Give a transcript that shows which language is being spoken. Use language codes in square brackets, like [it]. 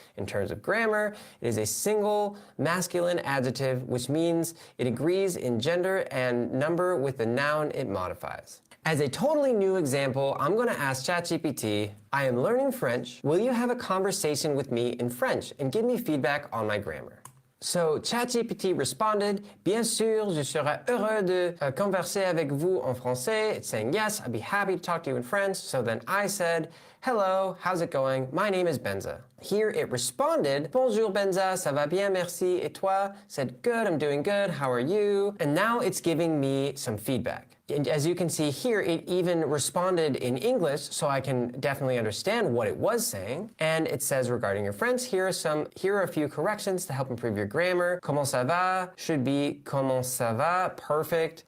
[en] In terms of grammar, it is a single masculine adjective, which means it agrees in gender and number with the noun it modifies. As a totally new example, I'm going to ask ChatGPT, I am learning French. Will you have a conversation with me in French and give me feedback on my grammar? So ChatGPT responded, [fr] Bien sûr, je serai heureux de converser avec vous en français. [en] It's saying, yes, I'd be happy to talk to you in French. So then I said, hello, how's it going? My name is Benza. Here it responded, [fr] Bonjour Benza, ça va bien, merci, et toi? [en] Said, good, I'm doing good, how are you? And now it's giving me some feedback. And as you can see here, it even responded in English, so I can definitely understand what it was saying. And it says, regarding your French, here are a few corrections to help improve your grammar. [fr] Comment ça va [en] should be comment ça va, perfect.